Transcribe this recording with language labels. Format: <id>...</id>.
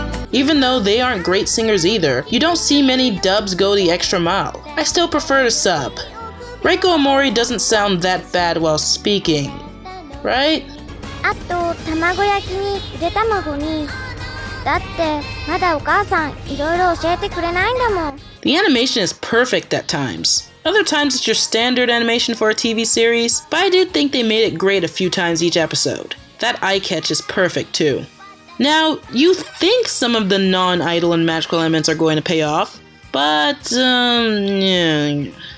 <en>Even though they aren't great singers either, you don't see many dubs go the extra mile. I still prefer the sub. Reiko Amore doesn't sound that bad while speaking, right?</en> <ja>あと卵焼きにゆで卵にだってまだお母さんいろいろ教えてくれないんだもん</ja> <en>The animation is perfect at times. Other times it's your standard animation for a TV series, but I do think they made it great a few times each episode. That eye catch is perfect too. Now, you think some of the non-idol and magical elements are going to pay off, but yeah.</en>